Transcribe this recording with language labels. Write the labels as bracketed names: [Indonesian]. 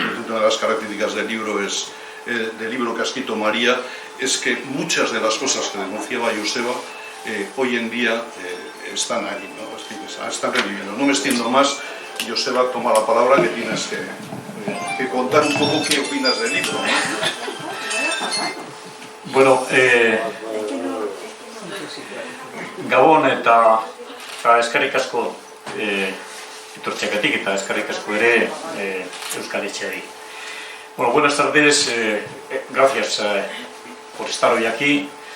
[Spanish] Una de las características del libro que ha escrito María es que muchas de las cosas que denunciaba Joseba hoy en día están ahí, ¿no? Están reviviendo. No me extiendo más. Joseba, toma la palabra, que tienes que contar un poco qué opinas del libro, ¿no? [Basque] Bueno, Gabon eta eskerrik asko etortzeagatik eta eskerrik asko ere Euskal Etxeari. [Spanish] Bueno, buenas tardes, gracias por estar hoy aquí.